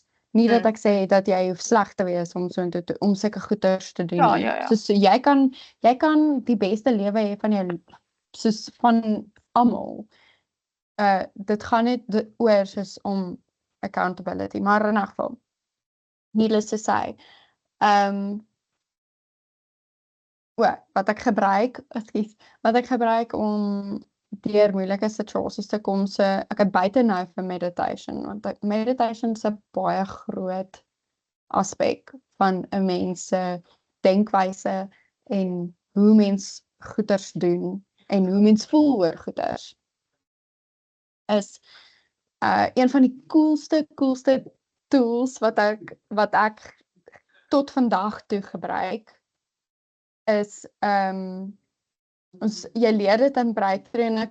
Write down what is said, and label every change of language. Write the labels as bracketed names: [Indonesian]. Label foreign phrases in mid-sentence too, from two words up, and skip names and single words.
[Afrikaans] Nie dat ek sê dat jy hoef sleg te wees om sulke goeders te doen nie. Ja. Soos jy kan die beste lewe hê van jou, soos van almal. Dit gaan net oor soos om accountability, maar in 'n geval, [English] needless to say, [Afrikaans] wat ek gebruik om deur moeilike situasies te kom, so ek het buite nou vir meditation, want meditation is 'n baie groot aspek van 'n mens se denkwyse en hoe mens goeders doen en hoe mens voel oor goeders. Is een van die coolste tools wat ek tot vandag toe gebruik, is jy leer dit in breakthrough, en